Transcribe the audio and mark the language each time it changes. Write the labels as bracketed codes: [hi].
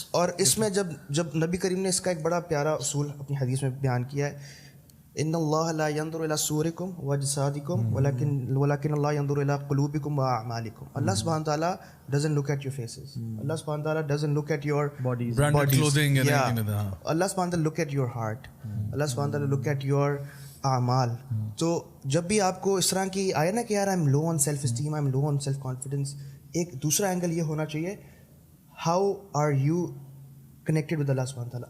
[ur] اور اس میں جب نبی کریم نے اس کا ایک بڑا پیارا اصول اپنی حدیث میں بیان کیا ہے, [ar] ان اللہ لا ينظر الى صورکم واجسادکم ولکن اللہ ينظر الى قلوبکم واعمالکم. [en] اللہ سبحانہ تعالیٰ doesn't look at your faces, Allah سبحانہ تعالیٰ doesn't look at your bodies, branded clothing, Allah سبحانہ تعالیٰ look at your heart, Allah سبحانہ تعالیٰ look at your اعمال. [ur] تو جب بھی آپ کو اس طرح کی آئے نا کہ یار [en] I'm low on self esteem, I'm low on self confidence, [ur] ایک دوسرا اینگل یہ ہونا چاہیے, [en] how are you connected with [ur] اللہ سبحانہ تعالیٰ.